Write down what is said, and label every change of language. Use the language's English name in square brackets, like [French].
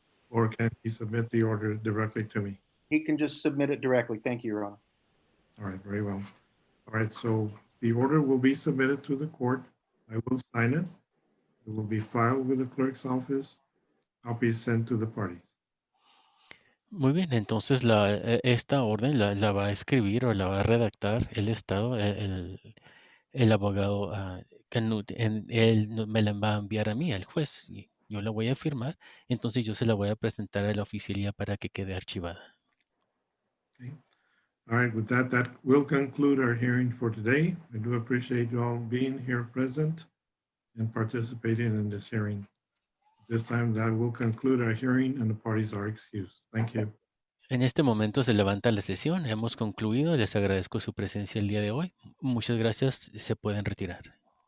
[English] Or can he submit the order directly to me? He can just submit it directly. Thank you, Your Honor. All right, very well. All right, so the order will be submitted to the court. I will sign it. It will be filed with the clerk's office. Copies sent to the parties. [Spanish] Muy bien, entonces esta orden la va a escribir o la va a redactar el Estado, el abogado Canut, él me la va a enviar a mí, al juez, y yo la voy a firmar, entonces yo se la voy a presentar a la oficialía para que quede archivada. [English] Okay. All right, with that, that will conclude our hearing for today. I do appreciate you all being here present and participating in this hearing. This time that will conclude our hearing and the parties are excused. Thank you. [Spanish] En este momento se levanta la sesión, hemos concluido, les agradezco su presencia el día de hoy. Muchas gracias, se pueden retirar.